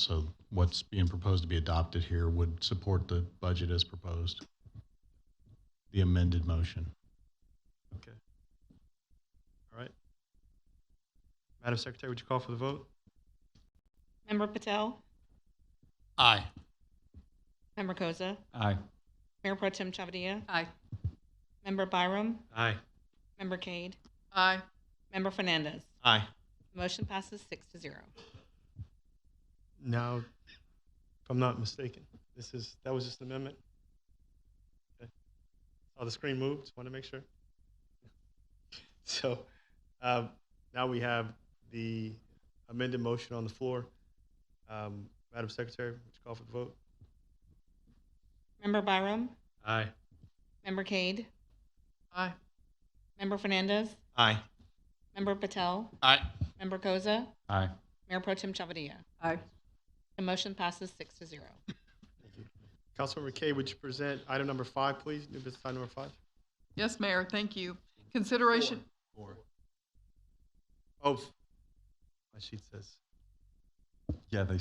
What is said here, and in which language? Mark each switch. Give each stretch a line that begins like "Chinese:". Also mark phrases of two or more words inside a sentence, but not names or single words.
English: So what's being proposed to be adopted here would support the budget as proposed, the amended motion. Okay. All right. Madam Secretary, would you call for the vote? Member Patel? Aye. Member Koza, Aye. Mayor Pro Tem Chavadilla, Aye. Member Byram, Aye. Member Cade, Aye. Member Fernandez. Aye. Motion passes 6-0. Now, if I'm not mistaken, that was just an amendment? Okay. Oh, the screen moved, just want to make sure. So now we have the amended motion on the floor. Madam Secretary, would you call for the vote? Member Byram, Aye. Member Cade, Aye. Member Fernandez, Aye. Member Patel, Aye. Member Koza, Aye. Mayor Pro Tem Chavadilla. Aye. The motion passes 6-0. Councilmember Kaye, would you present item number 5, please? New business item number 5. Yes, Mayor, thank you. Consideration. Oh, my sheet says. Yeah, they